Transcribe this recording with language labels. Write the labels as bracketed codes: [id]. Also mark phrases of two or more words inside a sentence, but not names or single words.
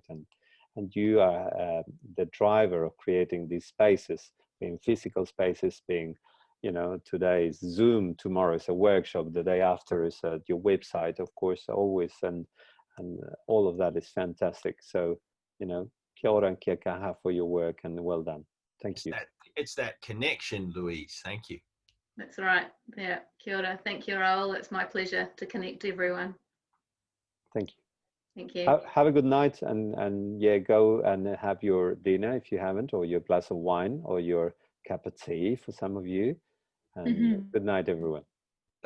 [en] And you are the driver of creating these spaces, being physical spaces, being, you know, today is Zoom, tomorrow is a workshop, the day after is your website, of course, always, and all of that is fantastic. So, you know, [mi] kia ora [en] and [mi] kia kaha [en] for your work, and well done. Thank you. It's that connection, Louise. Thank you. That's right. Yeah, [mi] kia ora. [en] Thank you, Raul. It's my pleasure to connect everyone. Thank you. Thank you. Have a good night, and yeah, go and have your dinner if you haven't, or your glass of wine, or your cup of tea for some of you. And good night, everyone. Thanks. Bye.